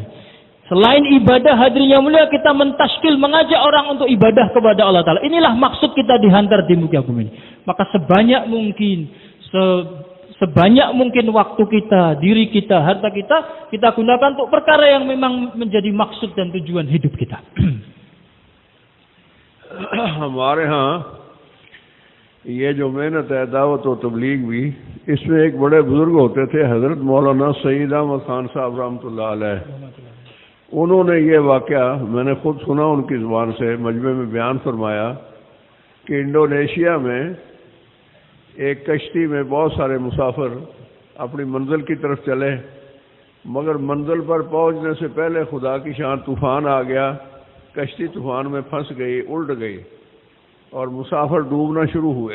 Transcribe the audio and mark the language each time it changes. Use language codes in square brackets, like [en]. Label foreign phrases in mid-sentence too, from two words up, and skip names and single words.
[ms] Selain ibadah hadirin yang mulia, kita mentashkil, mengajak orang untuk ibadah kepada Allah Ta'ala. Inilah maksud kita dihantar di muka bumi ini. Maka sebanyak mungkin, sebanyak mungkin waktu kita, diri kita, harta kita, kita gunakan untuk perkara yang memang menjadi maksud dan tujuan hidup kita. [ur] ہمارے ہاں یہ جو محنت ہے دعوت و تبلیغ بھی، اس میں ایک بڑے بزرگ ہوتے تھے حضرت مولانا سعید احمد خان صاحب رحمۃ اللہ علیہ. انہوں نے یہ واقعہ میں نے خود سنا ان کی زبان سے، مجمع میں بیان فرمایا کہ انڈونیشیا میں ایک کشتی میں بہت سارے مسافر اپنی منزل کی طرف چلے، مگر منزل پر پہنچنے سے پہلے خدا کی شان طوفان آ گیا، کشتی طوفان میں پھنس گئی، الٹ گئی اور مسافر ڈوبنا شروع ہوئے.